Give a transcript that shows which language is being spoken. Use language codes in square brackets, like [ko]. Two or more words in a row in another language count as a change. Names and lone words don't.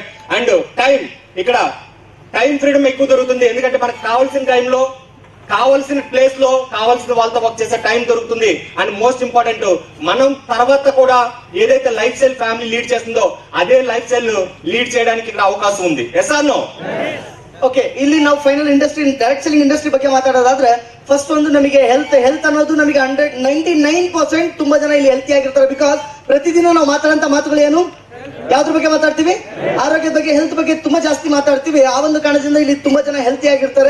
[en] and time, [te] ఇక్కడ [en] time freedom [te] ఎక్కువ దొరుకుతుంది. ఎందుకంటే మనకు కావాల్సిన టైంలో, కావాల్సిన ప్లేస్ లో, కావాల్సిన వాళ్ళతో వర్క్ చేసే టైం దొరుకుతుంది. [en] and most important, [te] మనం తర్వాత కూడా ఏదైతే [en] life style [te] ఫ్యామిలీ లీడ్ చేస్తుందో అదే [en] life style [te] లీడ్ చేయడానికి ఇక్కడ అవకాశం ఉంది. [en] Yes or no? [kn] ಓಕೆ, ಇಲ್ಲಿ ನಾವು [en] final industry, direct selling industry [kn] ಬಗ್ಗೆ ಮಾತಾಡೋದಾದ್ರೆ ಫಸ್ಟ್ ಒಂದು ನಮಗೆ ಹೆಲ್ತ್ ಅನ್ನೋದು ನಮಗೆ 99% ತುಂಬಾ ಜನ ಇಲ್ಲಿ ಹೆಲ್ತಿ ಆಗಿರ್ತಾರೆ. ಬಿಕಾಸ್ ಪ್ರತಿದಿನ ನಾವು ಮಾತಾಡಂತ ಮಾತುಗಳು ಏನು, ಯಾವ್ದ್ರ ಬಗ್ಗೆ ಮಾತಾಡ್ತೀವಿ? ಆರೋಗ್ಯದ ಬಗ್ಗೆ, ಹೆಲ್ತ್ ಬಗ್ಗೆ ತುಂಬಾ ಜಾಸ್ತಿ ಮಾತಾಡ್ತೀವಿ. ಆ ಒಂದು ಕಾರಣದಿಂದ ಇಲ್ಲಿ ತುಂಬಾ ಜನ ಹೆಲ್ತಿ ಆಗಿರ್ತಾರೆ.